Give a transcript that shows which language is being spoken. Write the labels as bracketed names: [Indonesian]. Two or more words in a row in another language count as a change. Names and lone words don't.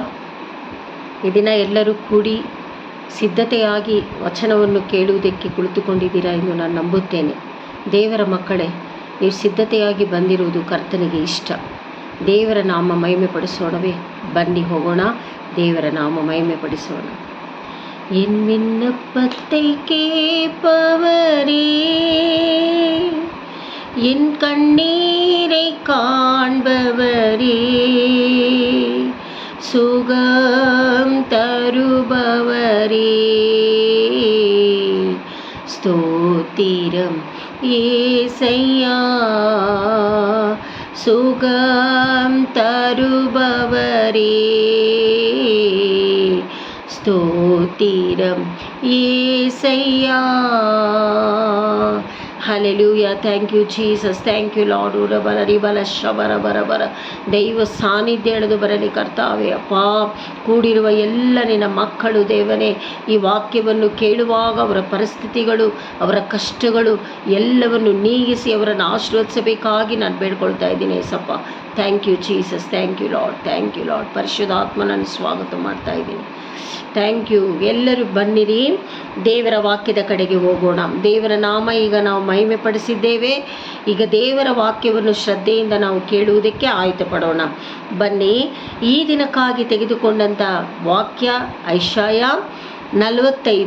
[Kannada] ಈ ದಿನ ಎಲ್ಲರೂ ಕೂಡಿ ಸಿದ್ಧತೆಯಾಗಿ ವಚನವನ್ನು ಕೇಳುವುದಕ್ಕೆ ಕುಳಿತುಕೊಂಡಿದ್ದೀರಾ ಎಂದು ನಾನು ನಂಬುತ್ತೇನೆ. ದೇವರ ಮಕ್ಕಳೇ, ನೀವು ಸಿದ್ಧತೆಯಾಗಿ ಬಂದಿರುವುದು ಕರ್ತನಿಗೆ ಇಷ್ಟ. ದೇವರ ನಾಮ ಮಹಿಮೆ ಪಡಿಸೋಣವೇ? ಬನ್ನಿ ಹೋಗೋಣ, ದೇವರ ನಾಮ ಮಹಿಮೆ ಪಡಿಸೋಣ. [Tamil] என் விண்ணப்பத்தை கேட்பவரே, என் கண்ணீரை காண்பவரே, சுகம் தருபவரே, ஸ்தோத்திரம் ஏசையா, சுகம் தருபவரே, ஸ்தோத்திரம் ஏசையா. [English] ಹಲ್ಲೆಲೂಯಾ. Thank you Jesus. Thank you Lord. ಉರಬಲ ರಿಬಲ ಶಬರ ಬರಬರ. [Kannada] ದೈವ ಸಾನ್ನಿಧ್ಯ ಎಳೆದು ಬರಲಿ ಕರ್ತಾವೆ. ಅಪ್ಪ, ಕೂಡಿರುವ ಎಲ್ಲ ನಿನ್ನ ಮಕ್ಕಳು ದೇವನೇ, ಈ ವಾಕ್ಯವನ್ನು ಕೇಳುವಾಗ ಅವರ ಪರಿಸ್ಥಿತಿಗಳು, ಅವರ ಕಷ್ಟಗಳು ಎಲ್ಲವನ್ನು ನೀಗಿಸಿ ಅವರನ್ನು ಆಶೀರ್ವದಿಸಬೇಕಾಗಿ ನಾನು ಬೇಡ್ಕೊಳ್ತಾ ಇದ್ದೀನಿ ಏಸಪ್ಪ. [English] Thank you Jesus. Thank you Lord. Thank you Lord. [Kannada] ಪರಿಶುದ್ಧಾತ್ಮನನ್ನು ಸ್ವಾಗತ ಮಾಡ್ತಾ ಇದ್ದೀನಿ. [English] Thank you. [Kannada] ಎಲ್ಲರೂ ಬನ್ನಿರಿ, ದೇವರ ವಾಕ್ಯದ ಕಡೆಗೆ ಹೋಗೋಣ. ದೇವರ ನಾಮ ಈಗ ನಾವು ಮಹಿಮೆ ಪಡಿಸಿದ್ದೇವೆ. ಈಗ ದೇವರ ವಾಕ್ಯವನ್ನು ಶ್ರದ್ಧೆಯಿಂದ ನಾವು ಕೇಳುವುದಕ್ಕೆ ಆಯ್ತು ಪಡೋಣ. ಬನ್ನಿ, ಈ ದಿನಕ್ಕಾಗಿ ತೆಗೆದುಕೊಂಡಂಥ ವಾಕ್ಯ ಐಶಾಯ 45.